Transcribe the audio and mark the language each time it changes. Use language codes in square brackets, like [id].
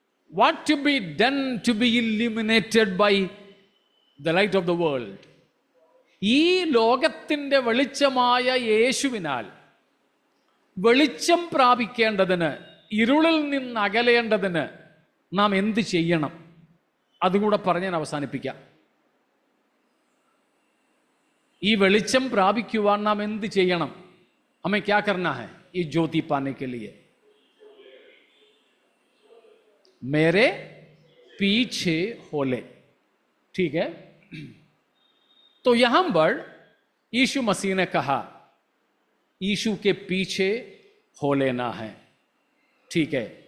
[en] What to be done to be illuminated by the light of the world? [ml] ഈ ലോകത്തിന്റെ വെളിച്ചമായ യേശുവിനാൽ വെളിച്ചം പ്രാപിക്കേണ്ടതിന്, ഇരുളിൽ നിന്ന് അകലേണ്ടതിന് നാം എന്ത് ചെയ്യണം? അതുകൂടെ പറഞ്ഞ് ഞാൻ അവസാനിപ്പിക്കാം. ഈ വെളിച്ചം പ്രാപിക്കുവാൻ നാം എന്ത് ചെയ്യണം? [hi] हमें क्या करना है ये ज्योति पाने के लिए? मेरे पीछे हो ले, ठीक है। तो यहां पर यीशु मसीह ने कहा यीशु के पीछे हो लेना है, ठीक है।